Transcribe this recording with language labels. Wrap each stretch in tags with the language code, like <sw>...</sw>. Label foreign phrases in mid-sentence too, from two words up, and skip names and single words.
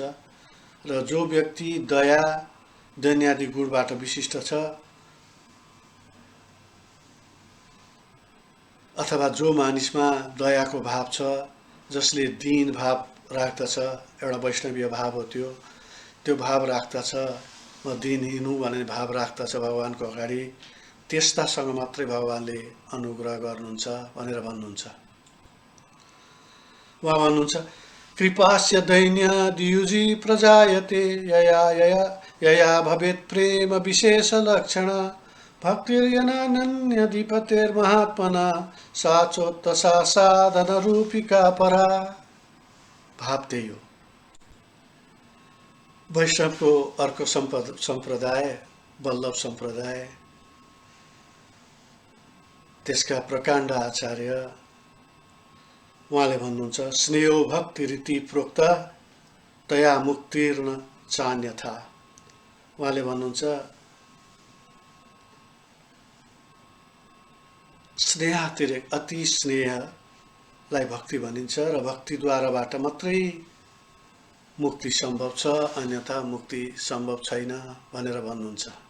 <ne>र जो व्यक्ति दया दैन्यादि गुणबाट विशिष्ट छ, अथवा जो मानिसमा दयाको भाव छ, जसले दीन भाव राख्दछ, एउटा वैष्णवीय भाव हो त्यो भाव राख्दछ, दिनहीन हुँ भन्ने भाव राख्दछ भगवानको अगाडि, त्यस्तासँग मात्रै भगवानले अनुग्रह गर्नुहुन्छ भनेर भन्नुहुन्छ। उहाँ भन्नुहुन्छ</ne> <sa>कृपास्य दैन्य द्युजी प्रजायते यया यया यया भवेत् प्रेम विशेष लक्षण भक्तिर्यनानन्यधिपतेर्महात्मना सा चोत्तसा साधन रूपिका परा।</sa> <ne>भाव त्यही हो। वैष्णवको अर्को सम्प्रदाय वल्लभ सम्प्रदाय, त्यसका प्रकाण्ड आचार्य उहाँले भन्नुहुन्छ</ne> <sa>स्नेहो भक्ति रीति प्रोक्त तया मुक्तिर्न चान्यथा।</sa> <ne>उहाँले भन्नुहुन्छ स्नेहातिरेक अति स्नेहलाई भक्ति भनिन्छ र भक्तिद्वाराबाट मात्रै मुक्ति सम्भव छ, अन्यथा मुक्ति सम्भव छैन भनेर भन्नुहुन्छ।</ne>